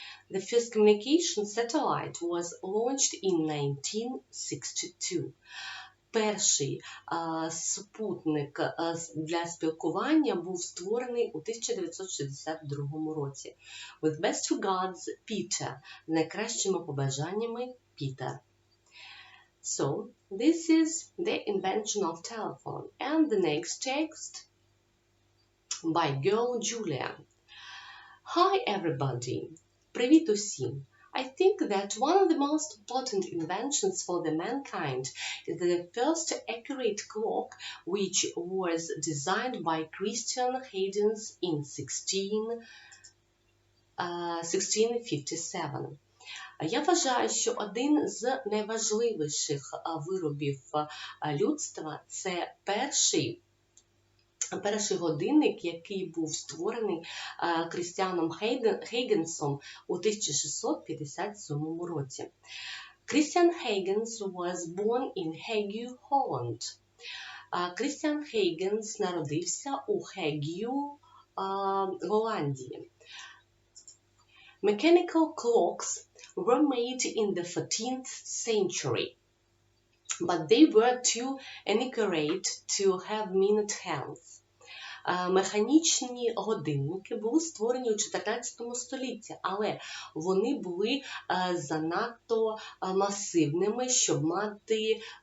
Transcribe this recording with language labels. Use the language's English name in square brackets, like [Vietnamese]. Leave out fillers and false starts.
[English] The first communication satellite was launched in 1962. [Ukrainian] Перший супутник для спілкування був створений у 1962 році. [English] With best regards, Peter. [Ukrainian] З найкращими побажаннями, Пітер. [English] So, this is the invention of telephone. And the next text by girl Julia. Hi everybody. [Ukrainian] Привіт усім. [English] I think that one of the most important inventions for the mankind is the first accurate clock, which was designed by Christian Huygens in 1657. [Ukrainian] Я вважаю, що один з найважливіших виробів людства – це перший годинник, який був створений Крістіаном Huyгенсом у 1657 році. [English] Christian Huygens was born in Hague, Holland. [Ukrainian] Крістіан Huygens народився у Хегію, Голландії. [English] Mechanical clocks were made in the 14th century, but they were too inaccurate to have minute hands. [Ukrainian] Механічні годинники були створені у 14 столітті, але вони були занадто масивними, щоб мати